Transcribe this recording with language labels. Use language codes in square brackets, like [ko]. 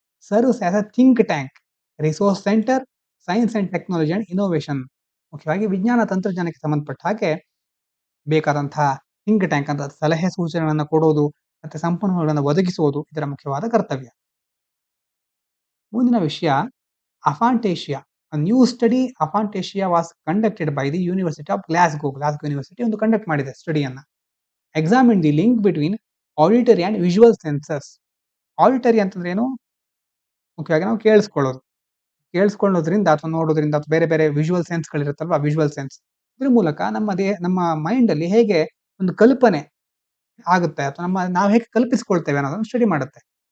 [en] Serves as a think tank, resource centre, science and technology and innovation. [kn] ಮುಖ್ಯವಾಗಿ ವಿಜ್ಞಾನ ತಂತ್ರಜ್ಞಾನಕ್ಕೆ ಸಂಬಂಧಪಟ್ಟ ಹಾಗೆ ಬೇಕಾದಂತಹ ಥಿಂಕ್ ಟ್ಯಾಂಕ್ ಅಂತ ಸಲಹೆ ಸೂಚನೆಗಳನ್ನು ಕೊಡೋದು ಮತ್ತೆ ಸಂಪನ್ಮೂಲಗಳನ್ನು ಒದಗಿಸುವುದು ಇದರ ಮುಖ್ಯವಾದ ಕರ್ತವ್ಯ. ಮುಂದಿನ ವಿಷಯ ಅಫಾಂಟೇಶಿಯಾ. [en] A new study Aphantasia was conducted by the University of Glasgow. [kn] Glasgow University ಒಂದು ಕಂಡಕ್ಟ್ ಮಾಡಿದೆ ಸ್ಟಡಿಯನ್ನ. [en] Examine the link between auditory and visual senses. [kn] Auditory ಅಂತಂದ್ರೆ ಏನು? ಮುಖ್ಯವಾಗಿ ನಾವು ಕೇಳಿಸ್ಕೊಳ್ಳೋದ್ರಿಂದ ಅಥವಾ ನೋಡೋದ್ರಿಂದ ಅಥವಾ ಬೇರೆ ಬೇರೆ ವಿಜುವಲ್ ಸೆನ್ಸ್ ಗಳಿರುತ್ತಲ್ವಾ, ವಿಜುವಲ್ ಸೆನ್ಸ್, ಇದ್ರ ಮೂಲಕ ನಮ್ಮ ಮೈಂಡ್ ಅಲ್ಲಿ ಹೇಗೆ ಒಂದು ಕಲ್ಪನೆ ಆಗುತ್ತೆ ಅಥವಾ ನಾವು ಹೇಗೆ ಕಲ್ಪಿಸ್ಕೊಳ್ತೇವೆ ಅನ್ನೋದನ್ನ ಸ್ಟಡಿ ಮಾಡುತ್ತೆ.